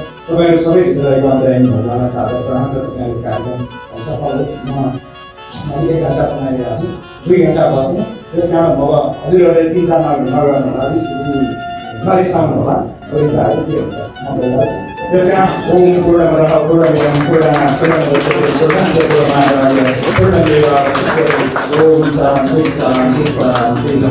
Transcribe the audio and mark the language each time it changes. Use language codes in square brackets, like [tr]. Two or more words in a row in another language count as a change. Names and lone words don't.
[ne] तपाईँहरू सबैभित्र रहेको अन्तर्यामी भगवान्लाई सादर प्रणाम। र तपाईँहरूको कार्यक्रम सफल होस्। मैले 1 घन्टा समय लिएको छु, 2 घन्टा बस्ने। त्यसकारण अब हजुरहरूले चिन्ता नगर्नु होला, नरिसाउनु होला। पैसाहरू के हुन्छ त्यसकारण [sa] ओम पूर्णमदः पूर्णमिदं पूर्णात् पूर्णमेवावशिष्यते। ओम शान्ति शान्ति शान्ति।